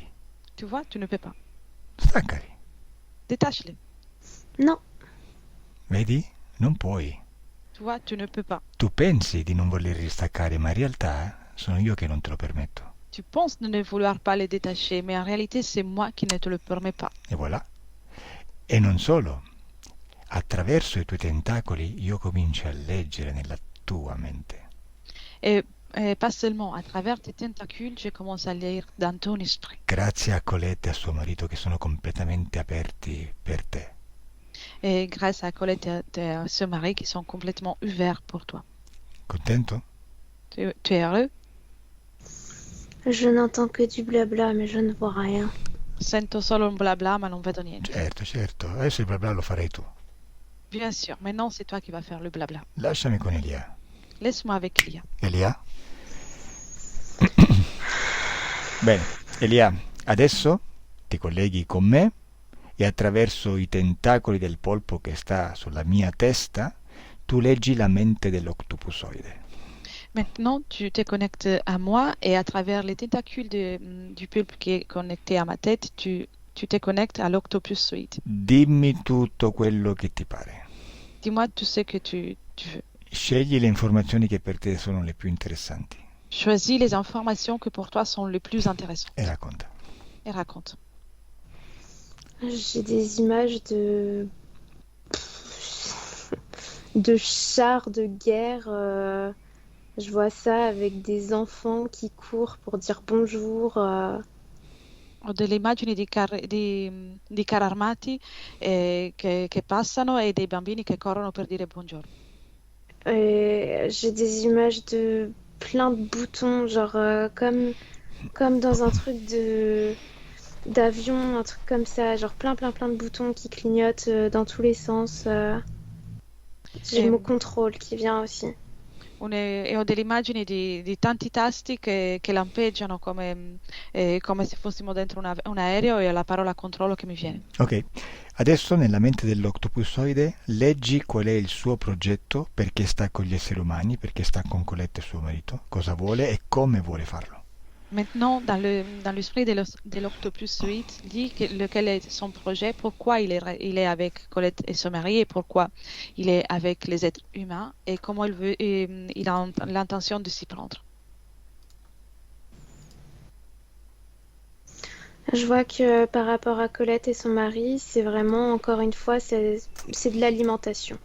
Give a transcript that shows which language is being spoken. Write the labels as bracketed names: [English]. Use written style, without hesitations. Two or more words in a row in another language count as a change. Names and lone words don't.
[French] tu vois, tu ne peux pas. [Italian] Staccali. [French] Détache-les. Non. [Italian] Vedi? Non puoi. [French] Tu vois, tu ne peux pas. [Italian] Tu pensi di non volerli staccare, ma in realtà sono io che non te lo permetto. [French] Tu penses de ne vouloir pas les détacher, mais en réalité, c'est moi qui ne te le permets pas. [Italian] E voilà. E non solo. Attraverso i tuoi tentacoli io comincio a leggere nella tua mente. [French] Et pas seulement, à travers tes tentacules, je commence à lire dans ton esprit. [Italian] Grazie a Colette e a suo marito che sono completamente aperti per te. [French] Et grâce à Colette et à ce mari qui sont complètement ouverts pour toi. [Italian] Contento? [French] Tu es heureux? Je n'entends que du blabla, mais je ne vois rien. [Italian] Sento solo un blabla, ma non vedo niente. Certo, certo. Adesso il bla bla lo farai tu. [French] Bien sûr, maintenant c'est toi qui vas faire le blabla. [Italian] Lasciami con Elia. [French] Laisse-moi avec Elia. [Italian] Elia? Bene, Elia, adesso ti colleghi con me e attraverso i tentacoli del polpo che sta sulla mia testa tu leggi la mente dell'octopusoide. [French] Maintenant, tu te connectes à moi et à travers les tentacules du pulpe qui est connecté à ma tête, tu te connectes à l'octopusoïde. [Italian] Dimmi tutto quello che ti pare. [French] Dis-moi tout ce que tu veux. [Italian] Scegli le informazioni che per te sono le più interessanti [French] Choisis les informations que pour toi sont les plus intéressantes [Italian] e racconta. [French] et raconte. J'ai des images de chars de guerre. Je vois ça avec des enfants qui courent pour dire bonjour. [Italian] Ho delle immagini di carri armati che passano e dei bambini che corrono per dire buongiorno. [French] Et j'ai des images de plein de boutons, genre comme dans un truc d'avion, un truc comme ça, genre plein de boutons qui clignotent dans tous les sens. J'ai le mot contrôle qui vient aussi. [Italian] E ho delle immagini di tanti tasti che lampeggiano come se fossimo dentro un aereo e la parola controllo che mi viene. Ok, adesso nella mente dell'octopusoide leggi qual è il suo progetto, perché sta con gli esseri umani, perché sta con Colette suo marito, cosa vuole e come vuole farlo. [French] Maintenant, dans l'esprit de l'octopusoïde, dit lequel est son projet, pourquoi il est avec Colette et son mari et pourquoi il est avec les êtres humains et comment il a l'intention de s'y prendre. Je vois que par rapport à Colette et son mari, c'est vraiment, encore une fois, c'est de l'alimentation.